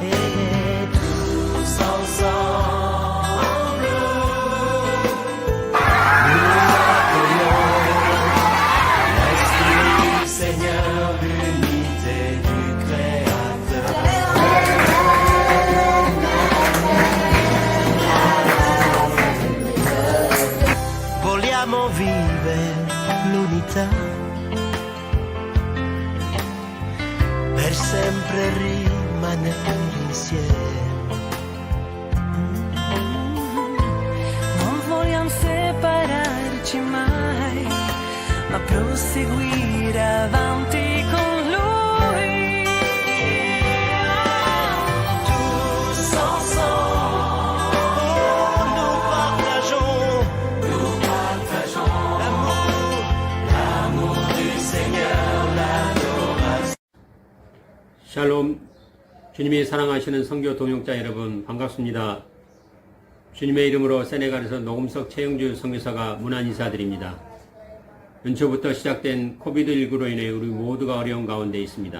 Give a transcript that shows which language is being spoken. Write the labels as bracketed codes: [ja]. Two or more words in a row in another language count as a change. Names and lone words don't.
[fr] Et tous ensemble, l'Esprit du Seigneur, l'unité du Créateur. [it] Vogliamo vivere l'unità, per sempre rimanere insieme. Non vogliamo separarci mai, ma proseguire avanti con lui. [fr] Tous ensemble, nous partageons l'amour, l'amour du Seigneur, l'adoration. [ko] 샬롬, 주님이 사랑하시는 선교 동역자 여러분 반갑습니다. 주님의 이름으로 세네갈에서 노금석 최영주 선교사가 문안 인사드립니다. 연초부터 시작된 코비드19로 인해 우리 모두가 어려운 가운데 있습니다.